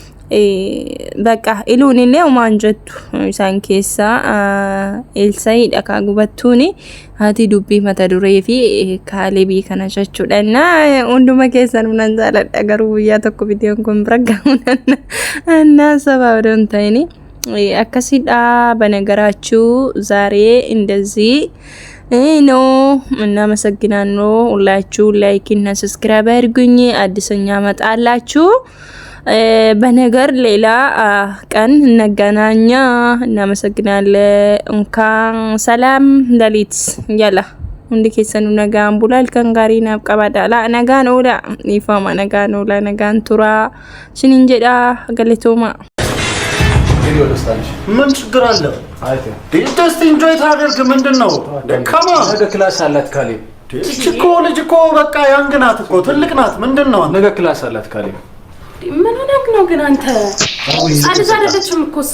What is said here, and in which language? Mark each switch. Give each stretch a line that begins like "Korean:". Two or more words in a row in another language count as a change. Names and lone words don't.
Oromo: bakka iluun illee umaan jettu isaan keessaa Elsaayiidha ka gubattuuni haati dubbii mata duree fi kaalebii kana jechuudha na hunduma keessan nan jaaladha garuu guyyaa tokko viidiyoon kun bira gahuun na sababdoon ta'ini akkasidha
Amharic: በነገራችሁ ዛሬ እንደዚህ ነው እናመሰግናለሁ ሁላችሁ ላይክ እና ሰብስክራይብ አድርጉኝ አዲስኛ መጣላችሁ በነገር ሌላ ቀን እንገናኛ እናመሰግናለን እንኳን ሰላም ለሊት ያላ
Oromo: hundi keessanu nagaan bulaa kan gaarii naaf qabaadha la nagaan oola ifama nagaan oola nagaan tura sinin jedha galatooma
Amharic: ቪዲዮ ደስታለሽ ምን ችግር አለ? አይተ ደስት ኢንጆይ ታደርግ ምንድነው? ከማ ነገ ክላስ አላት ካሌብ። እኮ ልጅ እኮ በቃ ያንግ ናት እኮ ትልቅ ናት። ምንድነው? ነገ ክላስ አላት ካሌብ። ምን ሆነህ ነው ግን አንተ? አዲስ አይደለችም እኮ እሷ።